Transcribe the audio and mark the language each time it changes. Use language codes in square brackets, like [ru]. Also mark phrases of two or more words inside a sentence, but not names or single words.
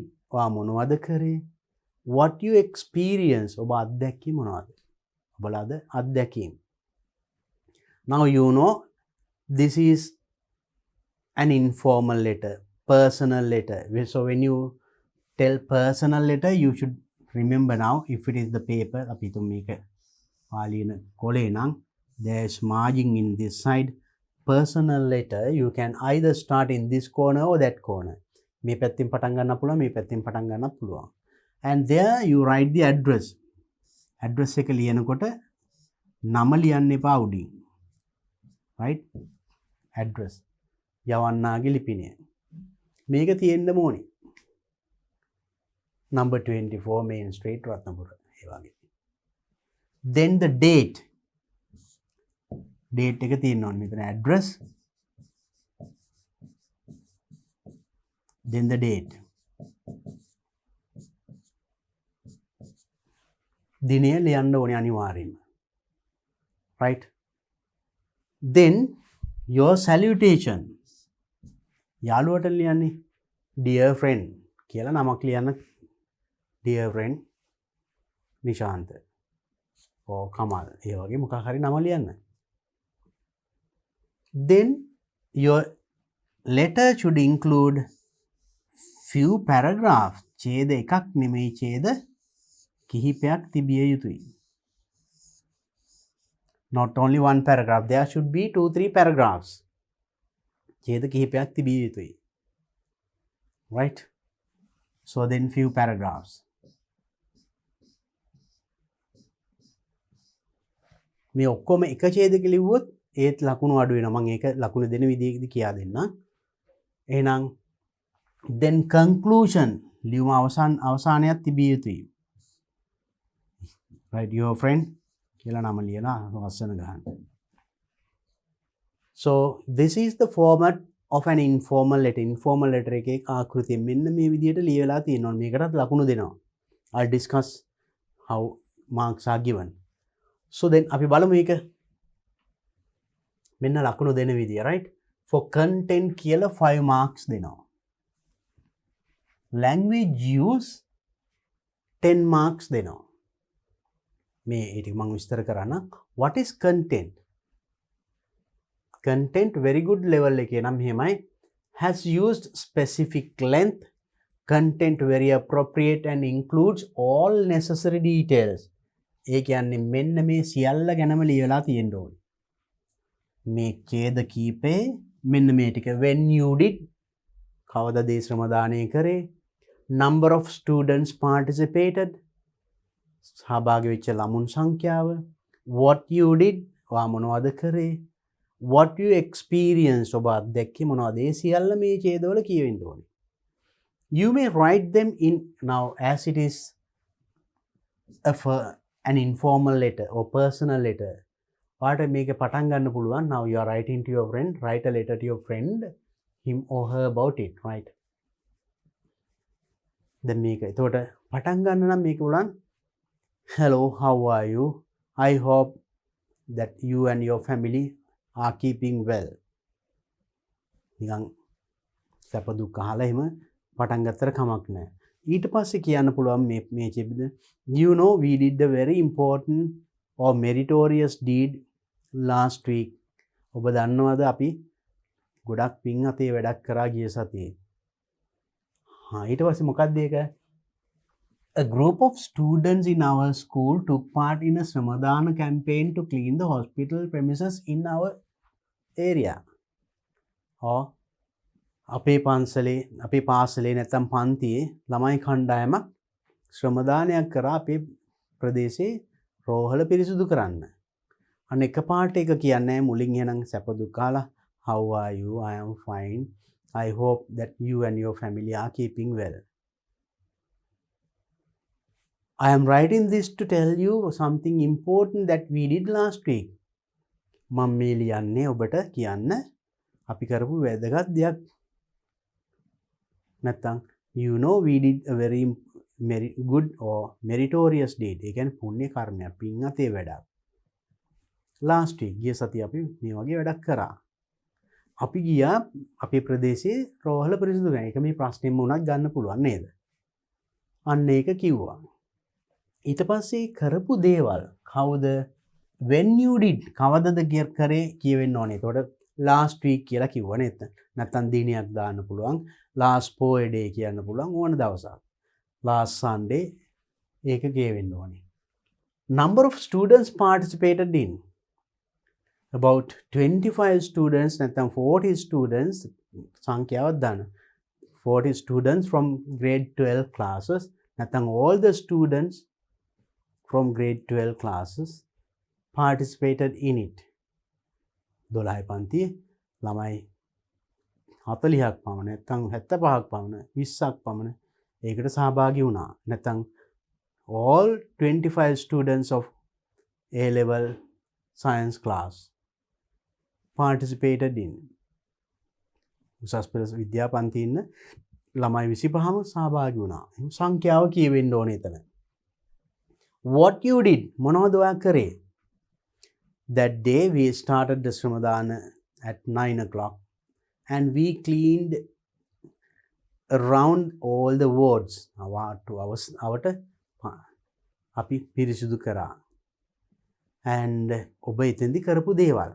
[si] ඔයා මොනවද කරේ? [en] What you experience. [si] ඔබ අත්දැකීම් මොනවද? ඔබලාද අත්දැකීම්. [en] Now you know this is an informal letter, personal letter. So when you tell personal letter, you should remember now if it is the paper, [si] අපි තුන් මේක පාලියන කොලේ නම් [en] there is margin in this side. personal letter, you can either start in this corner or that corner. [si] මේ පැත්තෙන් පටන් ගන්න පුළුවන්, මේ පැත්තෙන් පටන් ගන්නත් පුළුවන්. [en] And there you write the address. [si] Address එක ලියනකොට නම ලියන්න එපා උඩින්. Right? Address. යවන්නාගේ ලිපිනය. මේක තියෙන්න ඕනේ. [en] Number 24 Main Street, Ratnapura. [si] ඒ වගේ. [en] Then the date. Date [si] එක තියෙන්න ඕනේ. මෙතන [en] address. Then the date. [si] දිනය ලියන්න ඕනේ අනිවාර්යෙන්ම. [en] Right? Then your salutation. [si] යාළුවට ලියන්නේ [en] dear friend [si] කියලා නමක් ලියන්න. [en] Dear friend [si] නිශාන්ත or කමල් ඒ වගේ මොකක් හරි නම ලියන්න. [en] Then your letter should include few paragraphs. [si] ඡේද එකක් නෙමෙයි ඡේද කිහිපයක් තිබිය යුතුයි. [en] Not only one paragraph, there should be 2-3 paragraphs. [si] ඡේද කිහිපයක් තිබිය යුතුයි. [en] Right? So then few paragraphs. [si] මේ ඔක්කොම එක ඡේදක ලිව්වොත් ඒත් ලකුණු අඩු වෙනවා. මම ඒක ලකුණු දෙන විදිහකදී කියා දෙන්නම්. එහෙනම් [en] then conclusion [si] ලියුම අවසානයක් තිබිය යුතුයි. [en] Right, your friend [si] කියලා නම ලියලා වස්සන ගන්න. [en] So this is the format of an informal letter. Informal letter [si] එකේ ආකෘතිය මෙන්න මේ විදිහට ලියලා තියෙනවා. මේකටත් ලකුණු දෙනවා. [en] I'll discuss how marks are given. So then [si] අපි බලමු මේක මෙන්න ලකුණු දෙන විදිය. [en] Right? For content කියලා 5 marks දෙනවා. Language use 10 marks දෙනවා. [si] මේ ඒක මම විස්තර කරන්න. [en] What is content? Content very good level [si] එකේ නම් මෙහෙමයි. [en] Has used specific length. Content very appropriate and includes all necessary details. [si] ඒ කියන්නේ මෙන්න මේ සියල්ල ගැනම ලියලා තියෙන්න ඕනේ. මේ ඡේද කීපේ මෙන්න මේ ටික [en] when you did [si] කවදාද ඒ ශ්‍රම දානය කරේ, [en] number of students participated [si] සහභාගී වෙච්ච ළමුන් සංඛ්‍යාව, [en] what you did [si] ඔයා මොනවද කරේ, [en] what you experienced [si] ඔබ අත්දැක්කේ මොනවද, ඒ සියල්ල මේ ඡේදවල කියවෙන්න ඕනේ. [en] You may write them in now as it is an informal letter or personal letter. What make a [si] පටන් ගන්න පුළුවන්. [en] Now you are writing to your friend. Write a letter to your friend, him or her about it. [si] Right? Then මේක එතකොට පටන් ගන්න නම් මේක පුළුවන්. [en] Hello, how are you? I hope that you and your family are keeping well. [si] නිකන් සැප දුක් අහලා එහෙම පටන් ගත්තට කමක් නැහැ. ඊට පස්සේ කියන්න පුළුවන් මේ චෙබ්ද [en] you know we did a very important or meritorious deed last week. [si] ඔබ දන්නවද අපි ගොඩක් පින් අතේ වැඩක් කරා ගිය සතියේ. ඊට පස්සේ මොකක්ද ඒක? [en] A group of students in our school took part in a Shramadana campaign to clean the hospital premises in our area. [si] or අපේ පාසලේ නැත්තම් පන්තියේ ළමයි කණ්ඩායමක් ශ්‍රමදානයක් කරා අපේ ප්‍රදේශයේ රෝහල පිරිසිදු කරන්න. අන්න එකපාරට එක කියන්නේ මුලින් එහෙනම් සැප දුක් කාලා [en] how are you? I am fine. I hope that you and your family are keeping well. I am writing this to tell you something important that we did last week. [si] මම මේ ලියන්නේ ඔබට කියන්න අපි කරපු වැදගත් දෙයක්. [en] නැත්තම් you know we did a very good or meritorious deed. [si] ඒ කියන්නේ පුණ්‍ය කර්මයක්, පින් අතේ වැඩක්. [en] last week [si] ගිය සතිය අපි මේ වගේ වැඩක් කරා. අපි ගියා අපේ ප්‍රදේශයේ රෝහල පිරිසිදු කරන්න. ඒක මේ ප්‍රශ්නෙම වුණත් ගන්න පුළුවන් නේද? අන්න ඒක කිව්වා. ඊට පස්සේ කරපු දේවල් කවුද? [en] when you did [si] කවදද කරේ කියවෙන්න ඕනේ. එතකොට [en] last week [si] කියලා කිව්ව නේද? නැත්තම් දිනයක් දාන්න පුළුවන්. [en] last poe day [si] කියන්න පුළුවන් ඕන දවසක්. [en] last Sunday [si] ඒක කියවෙන්න ඕනේ. [en] number of students participated in about 25 students නැත්නම් 40 students [si] සංඛ්‍යාවක් දාන්න [en] 40 students from grade 12 classes නැත්නම් all the students from grade 12 classes participated in it [si] 12 පන්තියේ ළමයි 40ක් පමණ නැත්නම් 75ක් පමණ 20ක් පමණ ඒකට සහභාගී වුණා නැත්නම් [en] all 25 students of A level science class participated in [si] උසස් පෙළ විද්‍යා පන්තියේ ඉන්න ළමයි 25ම සහභාගී වුණා. සංඛ්‍යාව කියවෙන්න ඕනේ එතන. [en] What you did [si] මොනවද ඔයා කරේ? [en] That day we started the Shramadana at 9 o'clock and we cleaned around all the wards. [si] අවට අපි පිරිසිදු කරා. And ඔබ එතෙන්දි කරපු දේවල්.